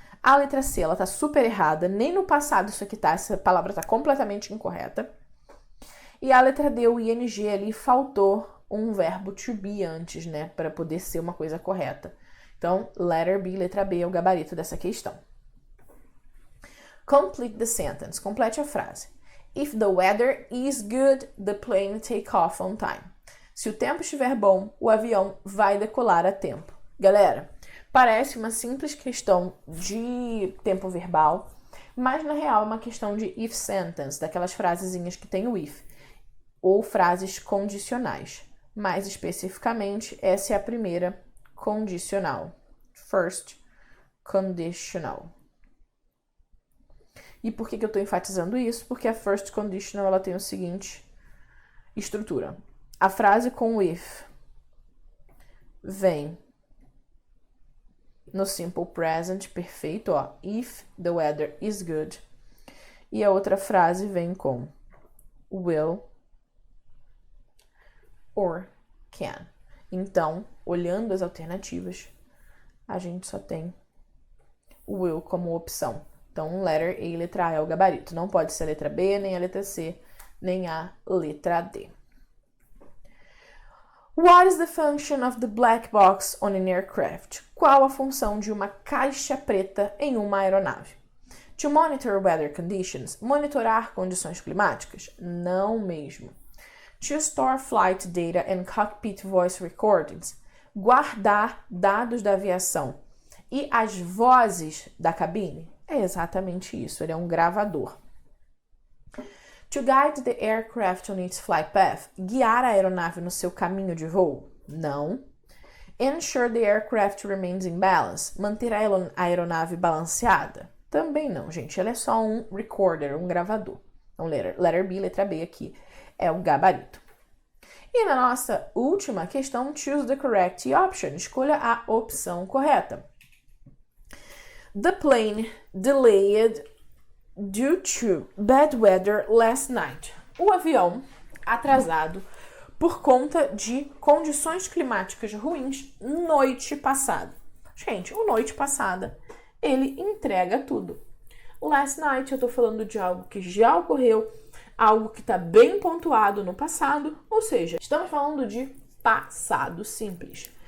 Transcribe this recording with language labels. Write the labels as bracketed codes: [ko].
[pt] A letra C, ela tá super errada, nem no passado isso aqui tá, essa palavra tá completamente incorreta. E a letra D, o ING ali, faltou um verbo to be antes, né, para poder ser uma coisa correta. Então, [en] letter B, [pt] letra B é o gabarito dessa questão. [en] Complete the sentence. [pt] Complete a frase. [en] If the weather is good, the plane take off on time. [pt] Se o tempo estiver bom, o avião vai decolar a tempo. Galera, parece uma simples questão de tempo verbal, mas na real é uma questão de [en] if sentence, [pt] daquelas frasezinhas que tem o if, ou frases condicionais. Mais especificamente, essa é a primeira condicional. [en] First conditional. [pt] E por que eu estou enfatizando isso? Porque a [en] first conditional [pt] ela tem o seguinte estrutura. A frase com o if vem no [en] simple present [pt] perfeito, ó, [en] if the weather is good. [pt] E a outra frase vem com [en] will or can. [pt] Então, olhando as alternativas, a gente só tem o will como opção. Então, [en] letter A [pt] e letra A é o gabarito. Não pode ser a letra B, nem a letra C, nem a letra D. [en] What is the function of the black box on an aircraft? [pt] Qual a função de uma caixa preta em uma aeronave? [en] To monitor weather conditions. [pt] Monitorar condições climáticas? Não mesmo. [en] To store flight data and cockpit voice recordings. [pt] Guardar dados da aviação e as vozes da cabine? É exatamente isso, ele é um gravador. [en] To guide the aircraft on its flight path. [pt] Guiar a aeronave no seu caminho de voo? Não. [en] Ensure the aircraft remains in balance. [pt] Manter a aeronave balanceada? Também não, gente. Ela é só um recorder, um gravador. Então, [en] letter B, [pt] letra B aqui é o gabarito. E na nossa última questão, [en] choose the correct option. [pt] Escolha a opção correta. [en] The plane delayed due to bad weather last night. [pt] O avião atrasado por conta de condições climáticas ruins noite passada. Gente, o noite passada, ele entrega tudo. [en] Last night [pt] eu tô falando de algo que já ocorreu, algo que tá bem pontuado no passado, ou seja, estamos falando de passado simples.